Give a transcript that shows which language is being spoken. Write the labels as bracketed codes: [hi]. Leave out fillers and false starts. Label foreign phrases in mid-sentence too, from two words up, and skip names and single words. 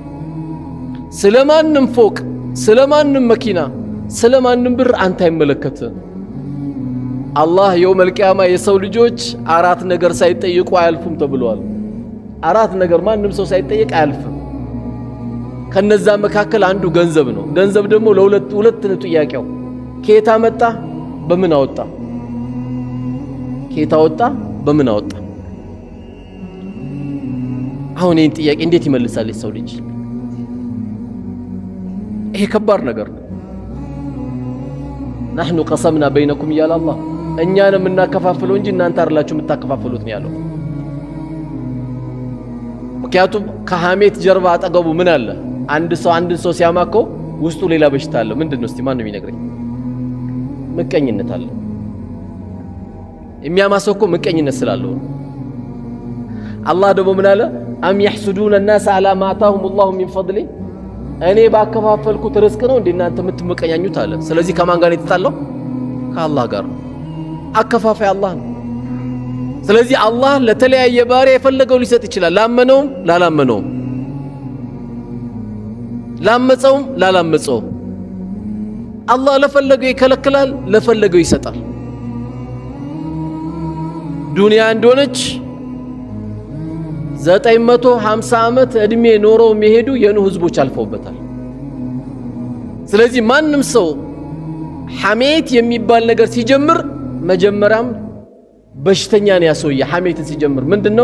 [am] ስለማንም ፎቅ፣ ስለማንም መኪና፣ ስለማንም ብር አንተ አይመለከትም። አላህ [ar] يوم القيامة [am] የሰው ልጆች 4 ነገር ሳይጠይቁ አያልፉም ተብሏል። 4 ነገር ማንም ሰው ሳይጠይቅ አያልፍም። ከነዛ መካከል አንዱ ገንዘብ ነው። ገንዘብ ደግሞ ለሁለት ነው ጥያቄው። ከየት አመጣ? በምን አወጣ? ከየት አወጣ? በምን አወጣ? አሁን ይህን ጥያቄ እንዴት ይመልሳል የሰው ልጅ? ይሄ ከባድ ነገር ነው። [ar] نحن قسمنا بينكم [am] እያለ አላህ እኛን የምናከፋፍለው እንጂ እናንተ አይደላችሁ የምታከፋፍሉት ነው ያለው። ምክንያቱም ከሐሜት ጀርባ አጠገቡ ምን አለ? አንድ ሰው ሲያማከው ውስጡ ሌላ በሽታ አለ። ምንድነው? እስቲ ማን ነው የሚነግረኝ? ምቀኝነት አለ። የሚያማሰው እኮ ምቀኝነት ስላለው። አላህ ደግሞ ምን አለ? አም [ar] يحسدون الناس على ما آتاهم الله من فضله [am] እኔ ባከፋፈልኩት ርዝቅ ነው እንዴ እናንተ የምትመቀኛኙት አለ። ስለዚህ ከማን ጋር የተጣለው? ከአላህ ጋር። አከፋፋይ አላህ ነው። ስለዚህ አላህ ለተለያየ ባሪያ የፈለገው ሊሰጥ ይችላል። ላመነውም ላላመነውም፣ ላመፀውም ላላመፀውም። አላህ ለፈለገው ይከለክላል፣ ለፈለገው ይሰጣል። ዱንያ እንደሆነች 950 ዓመት እድሜ ኖረው የሚሄዱ የኑህ ህዝቦች አልፈውበታል። ስለዚህ ማንም ሰው ሐሜት የሚባል ነገር ሲጀምር መጀመሪያም በሽተኛ ነው ያሰውየ። ሐሜትን ሲጀምር ምንድነው?